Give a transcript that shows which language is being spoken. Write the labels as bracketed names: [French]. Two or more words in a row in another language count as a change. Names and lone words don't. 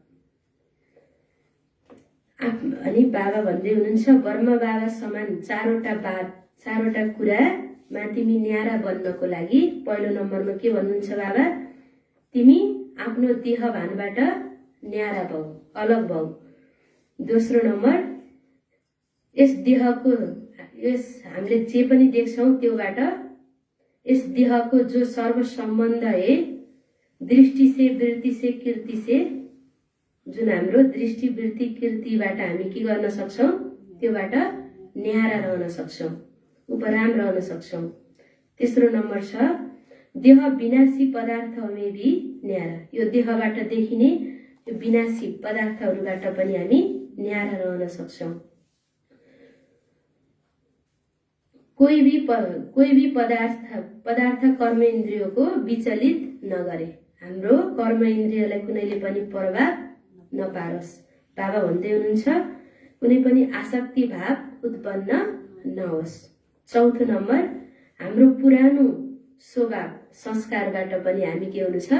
[Nepali] अनि बाबा भन्दै हुनुहुन्छ ब्रह्म बाबा समान 4वटा कुरामा तिमी न्यारा बन्नको लागि पहिलो नम्बरमा के भन्नुहुन्छ बाबा? तिमी आफ्नो देह भानबाट न्यारा भौ, अलग भौ। दोस्रो नम्बर, हामीले जे पनि देख्छौं त्योबाट यस देहको [Hindi] जो सर्व सम्बन्ध है दृष्टि से, वृत्ति से, कीर्ति से, [Nepali] जुन हाम्रो दृष्टि, वृत्ति, कीर्तिबाट हामी के गर्न सक्छौं? त्योबाट न्यारा रहन सक्छौं, उपराम रहन सक्छौं। तेस्रो नम्बर छ, [Hindi] देह विनाशी पदार्थमे भी न्यारा। [Nepali] यो देहबाट देखिने यो विनाशी पदार्थहरूबाट पनि हामी न्यारा रहन सक्छौं। [Hindi] कोई भी पदार्थ कर्म इन्द्रियों को विचलित नगरे। [Nepali] हाम्रो कर्म इन्द्रियलाई कुनैले पनि प्रभाव नपारोस्। बाबा भन्दै हुनुहुन्छ कुनै पनि आसक्ति भाव उत्पन्न नहोस्। चौथो नम्बर, हाम्रो पुरानो स्वभाव संस्कारबाट पनि हामी के हुनु छ?